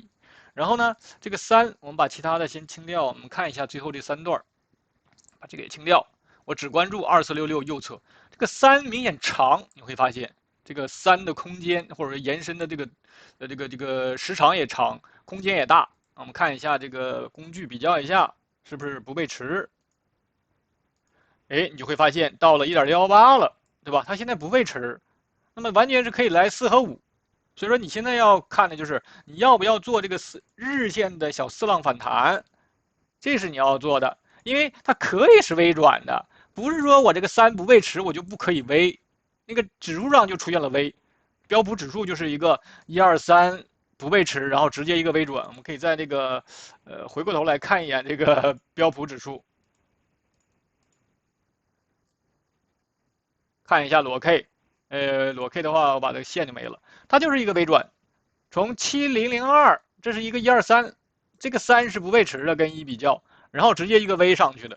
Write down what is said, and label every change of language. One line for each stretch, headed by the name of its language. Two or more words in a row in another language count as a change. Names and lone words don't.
Chinese: 然後呢，這個3我們把其他的先清掉，我們看一下最後這3段，把這個也清掉。我只關注2466右側，這個3明顯長，你會發現這個3的空間或者是延伸的這個時長也長，空間也大。我們看一下這個工具比較一下，是不是不背馳？哎，你就會發現到了1.118了，對吧？它現在不背馳，那麼完全是可以來4和5。所以说你現在要看的就是你要不要做這個日線的小4浪反彈，這是你要做的，因為它可以是微轉的。不是說我這個3不背馳，我就不可以微，那個指數上就出現了微，標普指數就是一個123不背馳，然後直接一個微轉。我們可以在這個回過頭來看一眼這個標普指數，看一下裸 K，裸 K 的話，我把这個線就沒了，它就是一個微轉，從7002，這是一個123，這個3是不背馳的，跟1比較，然後直接一個微上去的。